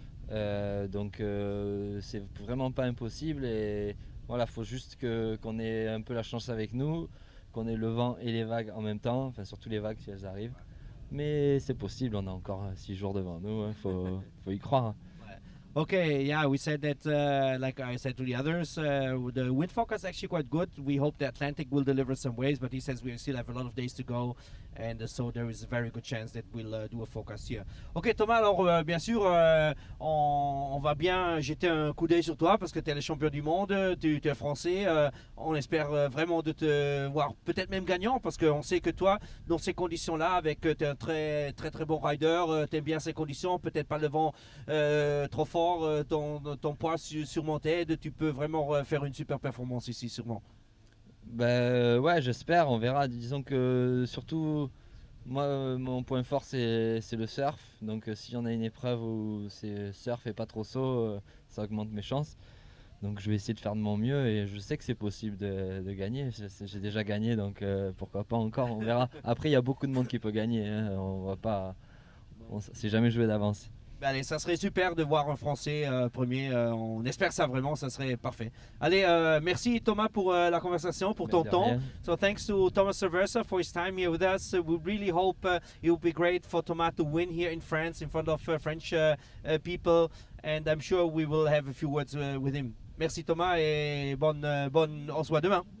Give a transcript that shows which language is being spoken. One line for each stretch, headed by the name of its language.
French: Donc c'est vraiment pas impossible. Et voilà, faut juste qu'on ait un peu la chance avec nous, qu'on ait le vent et les vagues en même temps. Enfin, surtout les vagues si elles arrivent. Mais c'est possible. On a encore 6 jours devant nous. Faut y croire.
English: Okay, yeah, we said that, like I said to the others, the wind forecast is actually quite good. We hope the Atlantic will deliver some waves, but he says we still have a lot of days to go, and so there is a very good chance that we'll do a forecast here.
French: Ok, Thomas, alors bien sûr, on va bien jeter un coup d'œil sur toi parce que tu es le champion du monde, tu es français. On espère vraiment de te voir peut-être même gagnant parce qu'on sait que toi, dans ces conditions-là, avec tu es un très très très bon rider, tu aimes bien ces conditions, peut-être pas le vent trop fort, ton poids sur mon tête, tu peux vraiment faire une super performance ici sûrement. Ouais, j'espère, on verra. Disons que surtout, moi, mon point fort c'est le surf. Donc si on a une épreuve où c'est surf et pas trop saut, ça augmente mes chances. Donc je vais essayer de faire de mon mieux et je sais que c'est possible de gagner. J'ai déjà gagné, donc pourquoi pas encore, on verra. Après, il y a beaucoup de monde qui peut gagner, hein. On va pas, on s'est jamais joué d'avance. Allez, ça serait super de voir un Français premier. On espère ça vraiment, ça serait parfait. Allez, merci Thomas pour la conversation, pour ton De temps. rien.
English: So thanks to Thomas Cerveza for his time here with us. We really hope it will be great for Thomas to win here in France in front of French people, and I'm sure we will have a few words with him.
French: Merci Thomas et bonne, on se voit demain.